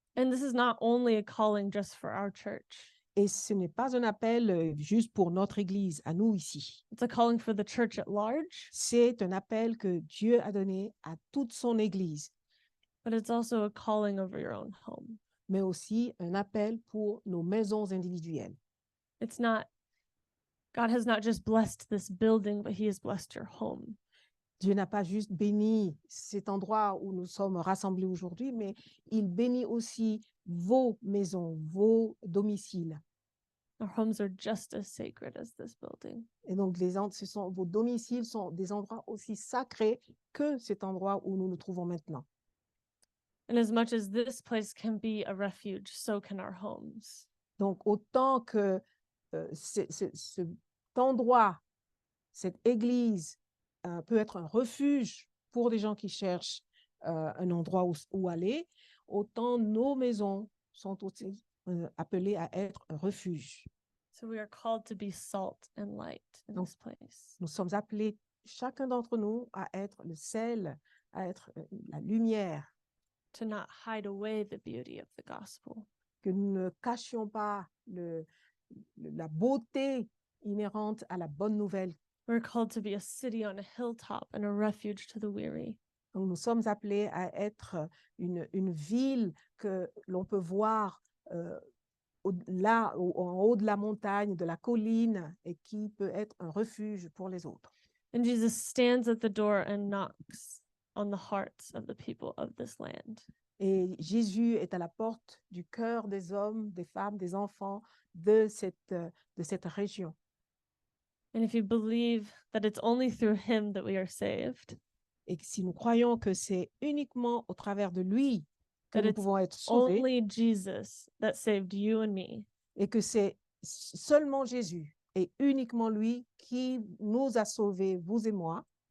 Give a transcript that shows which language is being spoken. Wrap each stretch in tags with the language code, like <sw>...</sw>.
<en>And this is not only a calling just for our church.</en> <fr>Et ce n'est pas un appel juste pour notre Église, à nous ici.</fr> <en>It's a calling for the church at large,</en> <fr>C'est un appel que Dieu a donné à toute son Église,</fr> <en>but it's also a calling over your own home.</en> <fr>mais aussi un appel pour nos maisons individuelles.</fr> <en>It's not, God has not just blessed this building, but he has blessed your home.</en> <fr>Dieu n'a pas juste béni cet endroit où nous sommes rassemblés aujourd'hui, mais il bénit aussi vos maisons, vos domiciles.</fr> <en>Our homes are just as sacred as this building.</en> <fr>Et donc, vos domiciles sont des endroits aussi sacrés que cet endroit où nous nous trouvons maintenant.</fr> <en>And as much as this place can be a refuge, so can our homes.</en> <fr>Donc, autant que cet endroit, cette église peut être un refuge pour des gens qui cherchent un endroit où aller, autant nos maisons sont aussi appelées à être un refuge.</fr> <en>So we are called to be salt and light in</en> <fr>Donc,</fr> <en>this place.</en> <fr>Nous sommes appelés, chacun d'entre nous, à être le sel, à être la lumière,</fr> <en>To not hide away the beauty of the gospel.</en> <fr>que nous ne cachions pas la beauté inhérente à la bonne nouvelle.</fr> <en>We're called to be a city on a hilltop and a refuge to the weary.</en> <fr>Donc, nous sommes appelés à être une ville que l'on peut voir en haut de la montagne, de la colline, et qui peut être un refuge pour les autres.</fr> <en>And Jesus stands at the door and knocks on the hearts of the people of this land.</en> <fr>Et Jésus est à la porte du cœur des hommes, des femmes, des enfants de cette région.</fr> <en>And if you believe that it's only through him that we are saved,</en> <fr>Et si nous croyons que c'est uniquement au travers de lui que</fr> <en>that</en> <fr>nous</fr> <en>it's</en> <fr>pouvons être sauvés</fr> <en>only Jesus that saved you and me,</en> <fr>et que c'est seulement Jésus et uniquement lui qui nous a sauvés, vous et moi,</fr>